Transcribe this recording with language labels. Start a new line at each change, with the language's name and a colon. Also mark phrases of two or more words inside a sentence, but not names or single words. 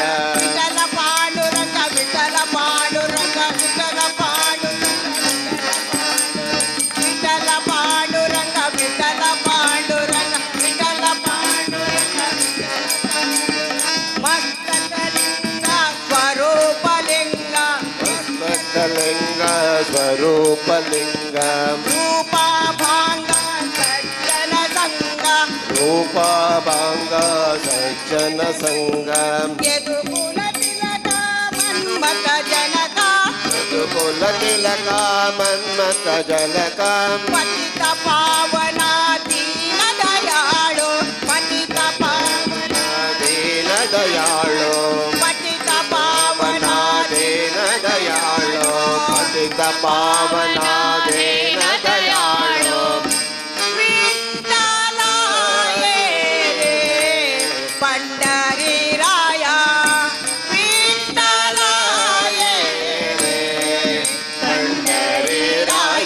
Kannada: ವಿಠಲ ಪಾಂಡುರಂಗ ವಿಠಲ ಪಾಂಡುರಂಗ ವಿಠಲ ಪಾಂಡುರಂಗ ವಿಠಲ ಪಾಂಡುರಂಗ ವಿಠಲ ಪಾಂಡುರಂಗ ವಿಠಲ ಪಾಂಡುರಂಗ ಮಸ್ತಕಲಿಂಗ ಸ್ವರೂಪಲಿಂಗ ಮಸ್ತಕಲಿಂಗ ಸ್ವರೂಪಲಿಂಗ ರೂಪಭಾಂಗ ಸಜ್ಜನ ಸಂಗ ರೂಪಭಾಂಗ ಸಜ್ಜನ ಸಂಗ ಯದುಕುಲ ತಿಲಕ ಮನ್ಮಥ ಜನಕ ಕುಲ ತಿಲಕ ಮನ್ಮಥ ಜನಕ ಪತಿತ ಪಾವನ ದೀನ ದಯಾಳು ಪತಿತ ಪಾವನ ದೀನ ದಯಾಳು ಪತಿತ ಪಾವನ ದೀನ ದಯಾಳು ಪತಿತ ಪಾವನ ದೀನ ದಯಾಳು
Marathi: विठ्ठलाय रे पंढरीराय विठ्ठलाय रे ಪಂಡರಿರಾಯ